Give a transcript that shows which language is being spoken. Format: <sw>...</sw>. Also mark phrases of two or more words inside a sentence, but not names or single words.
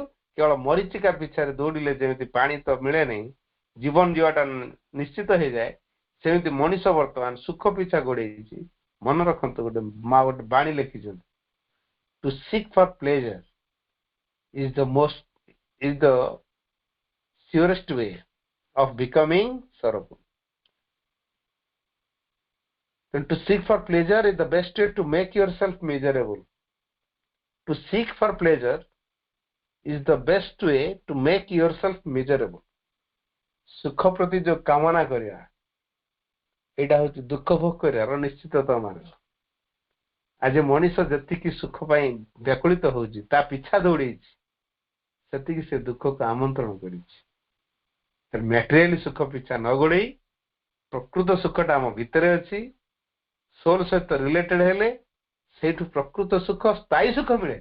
<or>କେବଳ ମରିଚିକା ପିଛାରେ ଦୌଡ଼ିଲେ ଯେମିତି ପାଣି ତ ମିଳେ ନାହିଁ, ଜୀବନ ଯିବାଟା ନିଶ୍ଚିତ ହେଇଯାଏ, ସେମିତି ମଣିଷ ବର୍ତ୍ତମାନ ସୁଖ ପିଛା ଗୋଡେଇଛି। ମନେ ରଖନ୍ତୁ, ମା ଗୋଟେ ବାଣୀ ଲେଖିଛନ୍ତି,</or> <en>to seek for pleasure is the surest way of becoming sorrowful. And to seek for pleasure is the best way to make yourself miserable. To seek for pleasure is the best way to make yourself miserable.</en> <or>ସୁଖ ପ୍ରତି ଯୋଉ କାମନା କରିବା, ଏଇଟା ହଉଛି ଦୁଃଖ ଭୋଗ କରିବାର ନିଶ୍ଚିତତା ମାର୍ଗ। ଆଜି ମଣିଷ ଯେତିକି ସୁଖ ପାଇଁ ବ୍ୟାକୁଳିତ ହଉଛି, ତା ପିଛା ଦୌଡେଇଛି, ସେତିକି ସେ ଦୁଃଖକୁ ଆମନ୍ତ୍ରଣ କରିଛି। ମ୍ୟାଟେରିଆଲି ସୁଖ ପିଛା ନ ଗୋଡେଇ ପ୍ରକୃତ ସୁଖଟା ଆମ ଭିତରେ ଅଛି, ସୋଲ ସହିତ ରିଲେଟେଡ ହେଲେ ସେଇଠୁ ପ୍ରକୃତ ସୁଖ, ସ୍ଥାୟୀ ସୁଖ ମିଳେ।</or>